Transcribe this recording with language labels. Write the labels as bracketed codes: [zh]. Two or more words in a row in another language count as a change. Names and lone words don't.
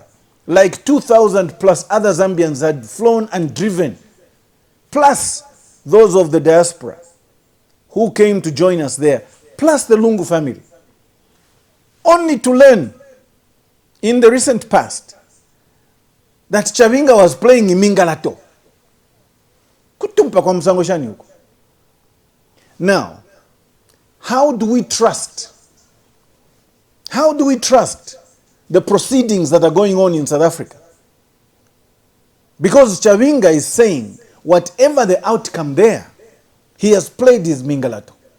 [en] Like 2,000 plus other Zambians had flown and driven, plus those of the diaspora who came to join us there, plus the Lungu family. Only to learn in the recent past that Chabinga was playing imingalato. [bem] Kutumpa kwa msango shani huko. [en] Now, how do we trust the proceedings that are going on in South Africa? Because Chabinga is saying, whatever the outcome there, he has played his mingalato.